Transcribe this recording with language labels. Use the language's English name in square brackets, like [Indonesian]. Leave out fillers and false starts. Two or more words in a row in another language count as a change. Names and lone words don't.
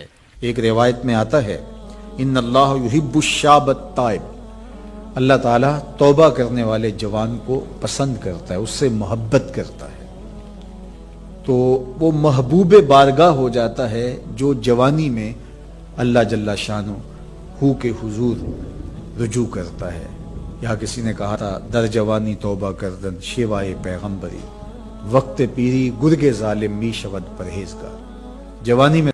[Urdu] ایک روایت میں آتا ہے [Arabic] ان اللہ یحب الشاب التائب، [Urdu] اللہ تعالیٰ توبہ کرنے والے جوان کو پسند کرتا ہے، اس سے محبت کرتا ہے۔ تو وہ محبوب بارگاہ ہو جاتا ہے جو جوانی میں اللہ جل شانہ ہو کے حضور رجوع کرتا ہے۔ یہاں کسی نے کہا تھا [Persian] در جوانی توبہ کردن شیوائے پیغمبری، وقت پیری گرگ ظالم می شود پرہیزگار۔ [Urdu] جوانی میں